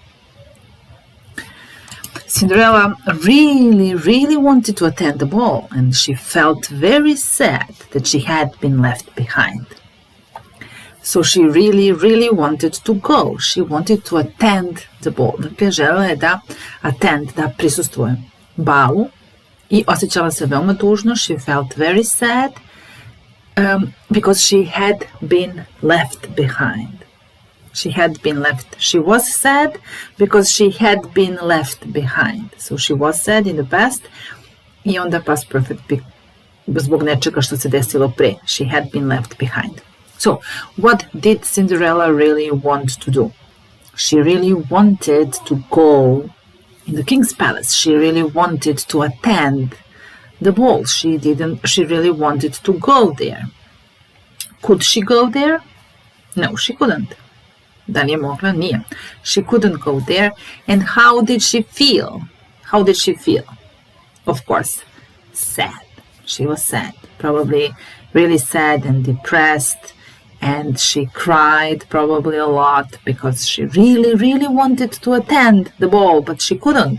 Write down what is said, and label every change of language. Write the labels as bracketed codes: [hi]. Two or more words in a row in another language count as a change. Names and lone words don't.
[en] Cinderella really, really wanted to attend the ball, and she felt very sad that she had been left behind. So she really, really wanted to go. She wanted to attend the ball. [sr] Dakle, želela je da prisustvuje balu i osjećala se veoma tužno. [en] She felt very sad because she had been left behind. She was sad because she had been left behind. So she was sad in the past [sr] i onda [en] past perfect [sr] zbog nečega što se desilo pre. [en] She had been left behind. So what did Cinderella really want to do? She really wanted to go in the king's palace. She really wanted to attend the ball. She really wanted to go there. Could she go there? No, she couldn't. [sr] Da li je mogla? Nije. [en] She couldn't go there. And how did she feel? How did she feel? Of course, sad. She was sad. Probably really sad and depressed. And she cried probably a lot because she really, really wanted to attend the ball, but she couldn't.